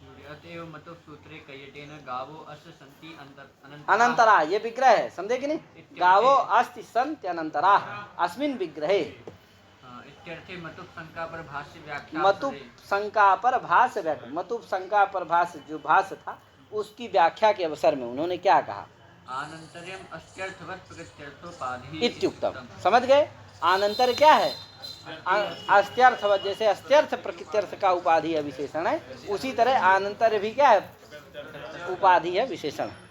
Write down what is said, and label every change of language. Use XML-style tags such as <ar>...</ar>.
<sa>अतएव मतु सूत्रे कयटेन गावो अस्य सन्ति</sa> <hi>अनंतरा, ये विग्रह है, समझे कि नहीं।</hi> <sa>गावो अस्ति सन्ति अनंतरा, अस्मिन् विग्रहे इत्यर्थे मतुप शंका पर भाष्य व्याख्या,</sa> <hi>मतुप शंका पर भाष्य व्याख्या, मतुप शंका पर भाष्य जो भाष्य था उसकी व्याख्या के अवसर में उन्होंने क्या कहा,</hi> <sa>आनंतर्यम अस्त्यर्थवत् प्रकृत्यर्थोपाधि इत्युक्तम,</sa> <hi>समझ गए। आनंतर क्या है, अस्त्यर्थवत्, जैसे अस्त्यर्थ प्रकृत्यर्थ का उपाधि है विशेषण है, उसी तरह आनंतर भी क्या है, उपाधि है विशेषण।</hi>